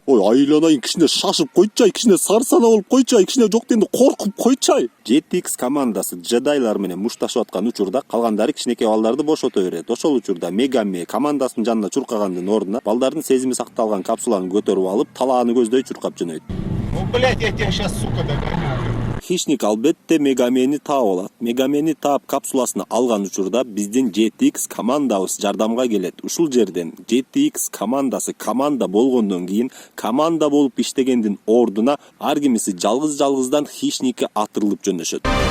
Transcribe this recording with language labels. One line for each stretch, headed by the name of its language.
Kyrgyz: Ой, айланайын, кичине шашып койчу, кичине сарсана болуп койчу, кичине жок дегенде коркуп койчу. Jetix командасы джедайлар менен мушташып аткан учурда калгандары кичинекей балдарды бошото берет. Ошол учурда Мегаме командасынын жанына чуркагандын ордуна балдардын сезими сакталган капсуланы көтөрүп алып, талааны көздөй чуркап жөнөйт.
Russian: Ну, блядь, я тебя сейчас, сука, догоняю.
Kyrgyz: Хищник албетте Мегамени таап алат. Мегамени таап капсуласын алган учурда биздин Jetix командабыз жардамга келет. Ушул жерден Jetix командасы команда болгондон кийин команда болуп иштегендин ордуна ар кимиси жалгыз-жалгыздан Хищникке атырылып жөнөшөт.